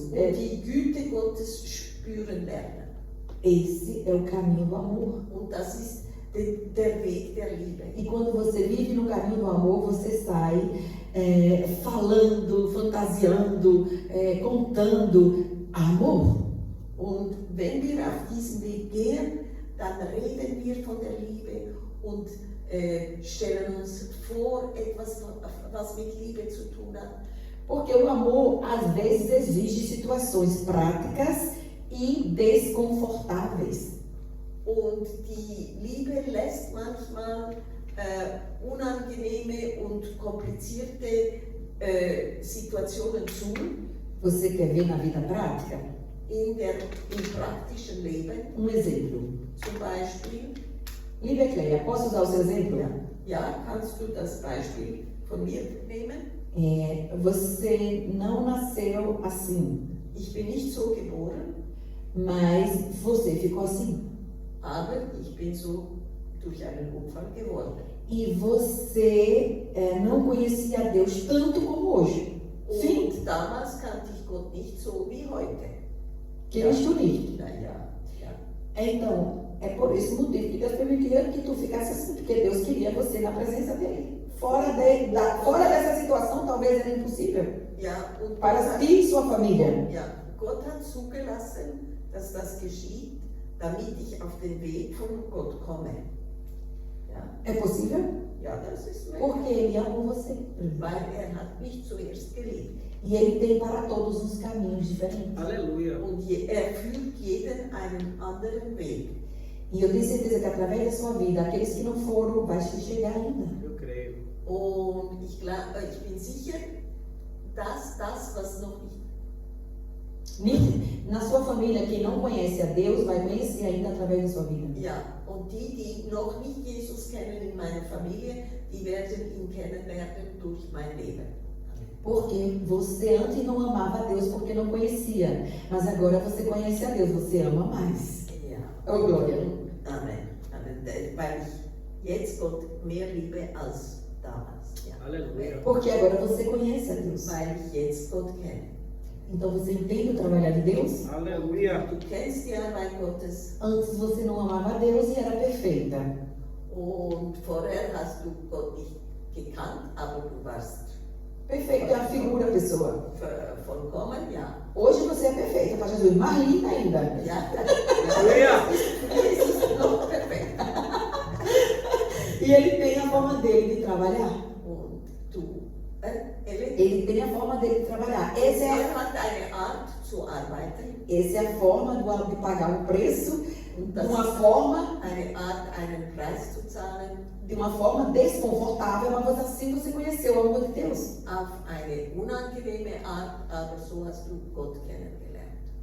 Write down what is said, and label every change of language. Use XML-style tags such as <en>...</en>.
<de>Und die Güte Gottes spüren lernen.</de> <pt>Esse é o caminho do amor.</pt> <de>Und das ist der Weg der Liebe.</de> <pt>E quando você vive no caminho do amor, você sai falando, fantasiando, contando amor.</pt> <de>Und wenn wir auf diesen Weg gehen, dann reden wir von der Liebe und stellen uns vor, etwas, was mit Liebe zu tun hat.</de> <pt>Porque o amor, às vezes, exige situações práticas e desconfortáveis.</pt> <de>Und die Liebe lässt manchmal unangenehme und komplizierte Situationen zu.</de> <pt>Você quer ver na vida prática?</pt> <de>Im praktischen Leben.</de> <pt>Exemplo.</pt> <de>Zum Beispiel.</de> <pt>Liebe Clélia, posso usar o seu exemplo?</pt> <de>Ja, kannst du das Beispiel von mir nehmen?</de> <pt>Você não nasceu assim,</pt> <de>Ich bin nicht so geboren,</de> <pt>mas você ficou assim.</pt> <de>aber ich bin so durch einen Unfall geworden.</de> <pt>e você não conhecia Deus tanto como hoje. Sim?</pt> <de>Und damals kannte ich Gott nicht so wie heute. Kennst du nicht? Naja, ja.</de> <pt>Então, é por esse motivo que Deus permitia que tu ficasse assim, porque Deus queria você na presença dele. Fora dessa situação, talvez era impossível.</pt> <de>Ja, und</de> <pt>Para ti e sua família.</pt> <de>ja, Gott hat zugelassen, dass das geschieht, damit ich auf den Weg von Gott komme. Ja,</de> <pt>É possível?</pt> <de>ja, das ist möglich.</de> <pt>Porque ele ama você.</pt> <de>Weil hat mich zuerst geliebt.</de> <pt>E ele tem para todos uns caminhos diferentes. Aleluia.</pt> <de>Und führt jeden einen anderen Weg.</de> <pt>E eu tenho certeza que através da sua vida, aqueles que não foram, vai chegar ainda. Eu creio.</pt> <de>Und ich bin sicher, dass das, was noch nicht.</de> <pt>Na sua família, quem não conhece a Deus, vai conhecer ainda através da sua vida.</pt> <de>Ja, und die noch nicht Jesus kennen in meiner Familie, die werden ihn kennenlernen durch mein Leben.</de> <pt>Porque você antes não amava a Deus porque não conhecia. Mas agora você conhece a Deus, você ama mais.</pt> <de>Ja.</de> <pt>Oh, Glória. Amen. Amen.</pt> <de>Weil ich jetzt Gott mehr liebe als damals. Ja.</de> <pt>Aleluia. Porque agora você conhece a Deus.</pt> <de>Weil ich jetzt Gott kenne.</de> <pt>Então você entende o trabalhar de Deus? Aleluia.</pt> <de>Du kennst die Arbeit Gottes</de> <pt>Antes você não amava a Deus e era perfeita.</pt> <de>und vorher hast du Gott nicht gekannt, aber du warst</de> <pt>Perfeita é a figura, a pessoa.</pt> <de>vollkommen, ja.</de> <pt>Hoje você é perfeita para Jesus, mais linda ainda.</pt> <de>Ja.</de> <pt>Aleluia.</pt> <de>Jesus noch perfekt.</de> <pt>E ele tem a forma dele de trabalhar.</pt> <de>Und du,</de> <pt>Ele tem a forma dele de trabalhar. Essa</pt> <de>hat eine Art zu arbeiten,</de> <pt>é a forma de pagar um preço,</pt> <de>und</de> <pt>de</pt> <de>das</de> <pt>uma</pt> <de>ist</de> <pt>forma,</pt> <de>eine Art, einen Preis zu zahlen,</de> <pt>de uma forma desconfortável, mas assim você conheceu o amor de Deus.</pt> <de>auf eine unangenehme Art, aber so hast du Gott kennengelernt.</de>